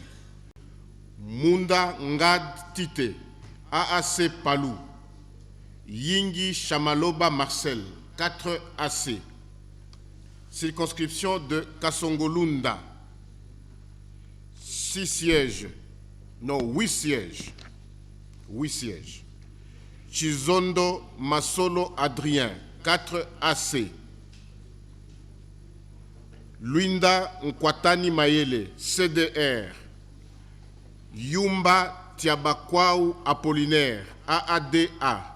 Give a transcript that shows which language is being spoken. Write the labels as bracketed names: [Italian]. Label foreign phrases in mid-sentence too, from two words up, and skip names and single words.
[French] Munda Ngad Tite, AAC Palou. Yingi Chamaloba Marcel, 4 AC. Circonscription de Kasongolunda, 6 sièges. Non, 8 sièges. 8 sièges. Chizondo Masolo Adrien, 4 AC. Luinda Nkwatani Mayele, CDR. Yumba Tiabakwau Apollinaire, AADA.